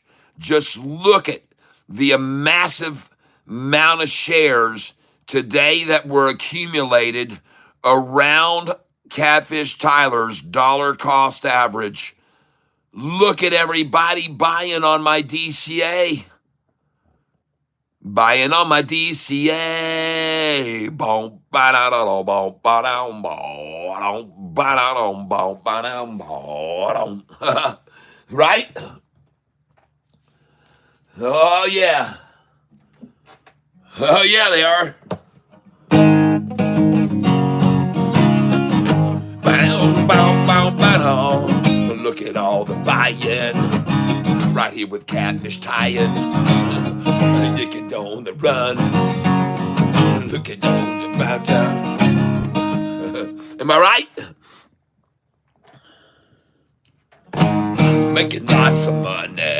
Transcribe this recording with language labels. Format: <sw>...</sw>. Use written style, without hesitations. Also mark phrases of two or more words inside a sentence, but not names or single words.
<en>Just look at the massive amount of shares today that were accumulated around Catfish Tyler's dollar cost average. Look at everybody buying on my DCA. Buying on my DCA. Boom, ba-da-da-da, boom, ba-dum, ba-dum, ba-da-dum, boom, ba-dum, ba-dum. Right? Oh, yeah. Oh, yeah, they are. Ba-dum, ba-dum, ba-dum, ba-dum. Look at all the buying. Right here with Catfish tying. Look at on the run. Look at on the bound. Am I right? Making lots of money.</en>